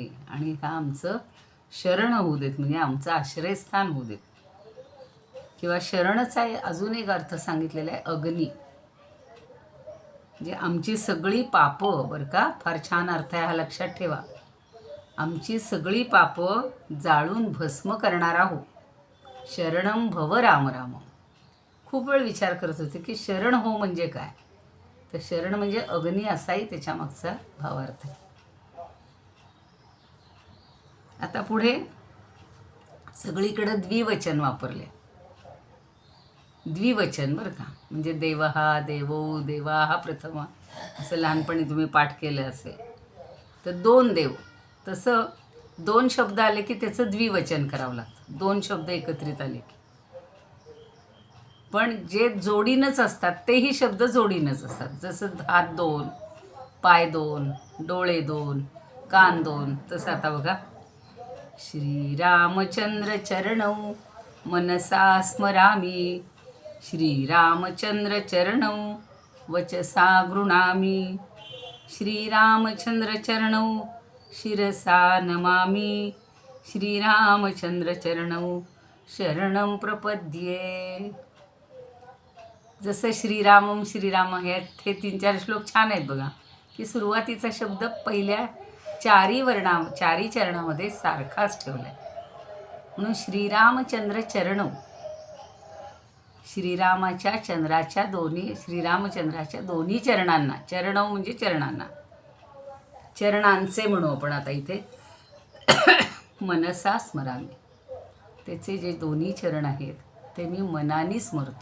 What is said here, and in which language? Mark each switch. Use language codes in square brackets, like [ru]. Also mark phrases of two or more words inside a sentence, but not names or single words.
[mr] आणि हा आमचं शरण होऊ देत, म्हणजे आमचं आश्रयस्थान होऊ देत. किंवा शरणचा अजून एक अर्थ सांगितलेला आहे, अग्नी. म्हणजे आमची सगळी पापं, बरं का, फार छान अर्थ आहे हा, लक्षात ठेवा. आमची सगळी पापं जाळून भस्म करणारा हो, [sa] शरणं भव राम राम. [mr] खूप वेळ विचार करत होते की शरण हो म्हणजे काय, तर शरण म्हणजे अग्नी असाही त्याच्या मागचा भावार्थ आहे. आता पुढे सगळीकडे द्विवचन वापरले. द्विवचन बरं का, म्हणजे [sa] देवहा देवो देवाहा [mr] प्रथमा असं लहानपणी तुम्ही पाठ केलं असेल तर दोन देव, तसं दोन शब्द आले की त्याचं द्विवचन करावं लागतं, दोन शब्द एकत्रित आले की. पण जे जोडीनंच असतात तेही शब्द जोडीनंच असतात, जसं हात दोन, पाय दोन, डोळे दोन, कान दोन. [sa] तसं आता बघा, श्रीरामचंद्र चरणौ मनसा स्मरामी, श्रीरामचंद्र चरणौ वचसा गृणामी, श्रीरामचंद्र चरणौ शिरसा नमामी, श्रीरामचंद्र चरणौ शरणं प्रपद्ये. [mr] जसं श्रीरामम श्रीराम हे 3-4 श्लोक छान आहेत बघा, की सुरुवातीचा शब्द पहिल्या चारी चरणामध्ये सारखाच ठेवला आहे. म्हणून [sa] श्रीरामचंद्र चरणौ, [mr] श्रीरामचंद्राच्या दोन्ही चरणांना, चरणौ म्हणजे चरणांना, चरणांचे म्हणू आपण आता इथे, [sa] मनसा स्मरामी, [mr] त्याचे जे दोन्ही चरण आहेत ते मी मनाने स्मरतो.